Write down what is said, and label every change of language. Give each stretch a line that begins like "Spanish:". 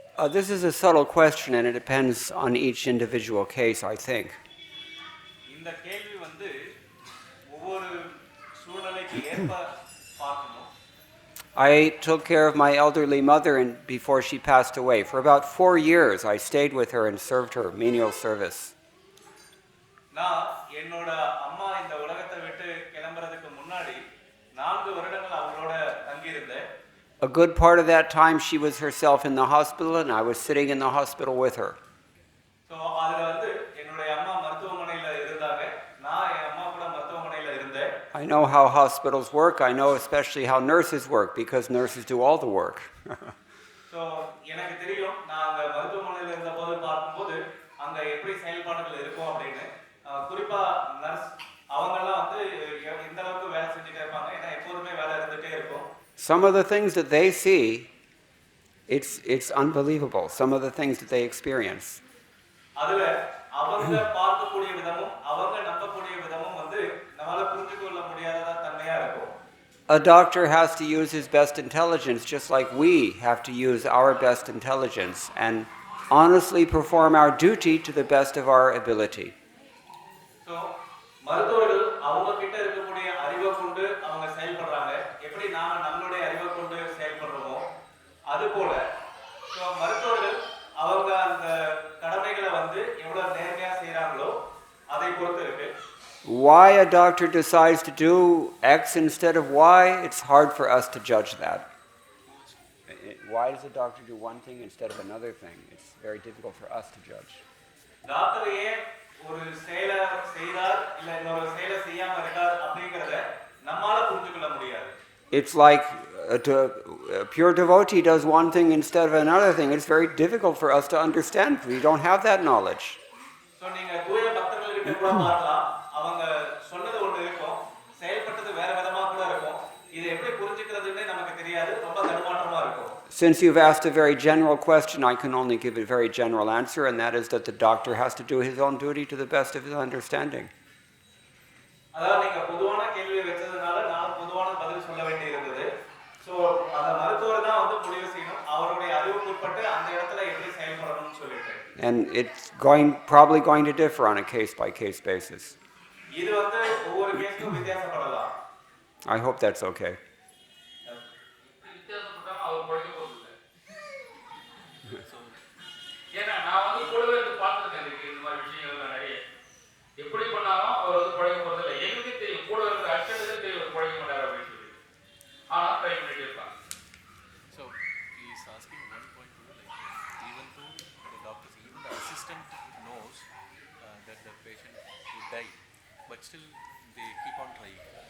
English: This is a subtle question and it depends on each individual case, I think.
Tamil: இந்த கேள்வி வந்து ஒவ்வொரு சூழ்நிலைக்கு ஏற்ப பார்க்கணும்.
English: I took care of my elderly mother before she passed away. For about 4 years, I stayed with her and served her menial service.
Tamil: நான் என்னோட அம்மா இந்த உலகத்தை விட்டு கிளம்பறதுக்கு முன்னாடி 4 வருடங்கள் அவங்களோட தங்கி இருந்தேன்.
English: A good part of that time, she was herself in the hospital, and I was sitting in the hospital with her.
Tamil: So அதுல வந்து என்னோட அம்மா மருத்துவமனையில இருந்தாங்க. நான் என் அம்மா கூட மருத்துவமனையில இருந்தேன்.
English: I know how hospitals work. I know especially how nurses work because nurses do all the work.
Tamil: So எனக்கு தெரியும் நான் அங்க மருத்துவமனையில இருந்தபோது பார்க்கும்போது அங்க எப்படி செயல்பாடுகள் இருக்கும் அப்படின்னு. குறிப்பா நர்ஸ் அவங்கெல்லாம் வந்து இந்த அளவுக்கு வேலை செஞ்சுட்டே இருப்பாங்க. ஏன்னா எப்போதுமே வேலை இருந்துட்டே இருக்கும்.
English: Some of the things that they see, it's unbelievable. Some of the things that they experience.
Tamil: அதுல அவங்க பார்க்கக்கூடிய விதமும் அவங்க நம்பக்கூடிய விதமும் வந்து நம்மால புரிஞ்சுக்கொள்ள முடியாத தன்மையா இருக்கும்.
English: A doctor has to use his best intelligence just like we have to use our best intelligence and honestly perform our duty to the best of our ability.
Tamil: So மருத்துவர்கள் அவங்க கிட்ட இருக்கக்கூடிய அறிவை கொண்டு அவங்க செயல்படுறாங்க. எப்படி நாம நம்மளுடைய அறிவை கொண்டு செயல்படுறோமோ அதுபோல மருத்துவர்கள் அவங்க அந்த கடமைகளை எவ்வளவு நேர்மையா செய்றாங்களோ அதை பொறுத்து இருக்கு.
English: Why a doctor decides to do X instead of Y, it's hard for us to judge that. Why does a doctor do one thing instead of another thing? It's very difficult for us to judge.
Tamil: Doctor ஏன் ஒரு செயலை செய்தார் இல்ல இன்னொரு செயலை செய்யாம இருக்கார் அப்படிங்கறத நம்மால புரிஞ்சுக்கொள்ள முடியாது.
English: It's like a pure devotee does one thing instead of another thing. It's very difficult for us to understand. We don't have that knowledge.
Tamil: So நீங்க தூய பக்தர்கள் கிட்ட கூட பார்க்கலாம். அவங்க சொன்னது ஒண்ணு இருக்கும், செயல்பட்டது வேற விதமா கூட இருக்கும். இதை எப்படி புரிஞ்சுக்கிறதுன்னு நமக்கு தெரியாது. ரொம்ப தடுமாற்றமா இருக்கும்.
English: Since you've asked a very general question, I can only give a very general answer, and that is that the doctor has to do his own duty to the best of his understanding.
Tamil: அதாவது நீங்க பொதுவான கேள்வி வெச்சதுனால நான் பொதுவான பதில் சொல்ல வேண்டியிருந்தது. So அந்த மருத்துவர் தான் வந்து முடிவு செய்யணும். அவருடைய அறிவுக்குட்பட்டு அந்த இடத்துல எப்படி செயல்படணும்னு சொல்லிட்டு.
English: And it's probably going to differ on a case-by-case basis.
Tamil: இது வந்து ஒவ்வொரு கேஸ்க்கும் வித்தியாசப்படலாம்.
English: I hope that's okay.
Tamil: வித்தியாசப்பட்டாலும் அவர் படிக்க போறதில்லை. ஏன்னா நான் வந்து கூடவே இருந்து பார்த்துருக்கேன் இந்த மாதிரி விஷயங்கள்லாம் நிறைய. எப்படி பண்ணாலும் அவர் வந்து படிக்க போறதில்லை. எங்களுக்கு தெரியும், கூட இருக்கிற அச்சத்துக்கு தெரியும் படிக்க மாட்டார் அப்படின்னு சொல்லி. ஆனால் ட்ரை பண்ணிட்டு இருப்பாங்க.
English: So he is asking one point too, like even though the doctors, even the assistant knows that the patient will die, but still they keep on trying.